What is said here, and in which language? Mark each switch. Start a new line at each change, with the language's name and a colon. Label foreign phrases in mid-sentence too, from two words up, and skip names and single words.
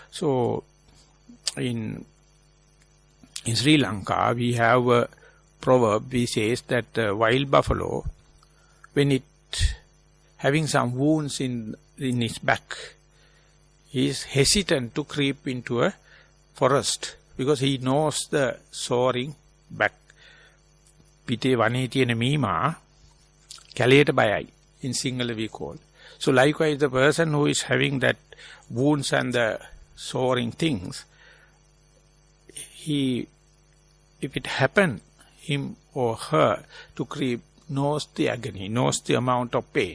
English: So, in Sri Lanka, we have a proverb, we says that the wild buffalo, when it having some wounds in its back, he is hesitant to creep into a forest because he knows the soaring back.
Sinhala: Pite Vanaya tiyena meema, kaleyata bayai,
English: in Sinhala we call. So likewise, the person who is having that wounds and the soaring things, if it happen, him or her to creep, knows the agony, knows the amount of pain.